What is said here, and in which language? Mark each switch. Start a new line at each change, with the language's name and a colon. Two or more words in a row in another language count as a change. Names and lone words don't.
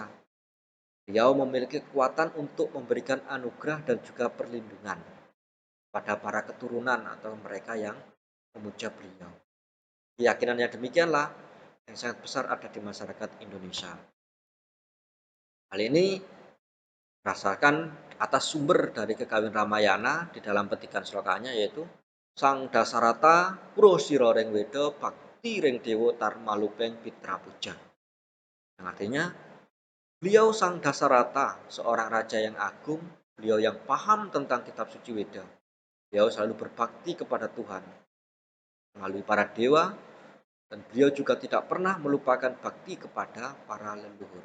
Indonesian: Beliau memiliki kekuatan untuk memberikan anugerah dan juga perlindungan pada para keturunan atau mereka yang memuja beliau. Keyakinan yang demikianlah yang sangat besar ada di masyarakat Indonesia. Hal ini berdasarkan atas sumber dari Kekawin Ramayana di dalam petikan slokanya, yaitu
Kawi: Sang Dasarata Puro Sira ring Weda Bakti ring Dewa Tarmalupeng Pitra Puja.
Indonesian: Yang artinya, beliau Sang Dasarata, seorang raja yang agung, beliau yang paham tentang kitab suci Weda. Beliau selalu berbakti kepada Tuhan melalui para dewa, dan beliau juga tidak pernah melupakan bakti kepada para leluhur.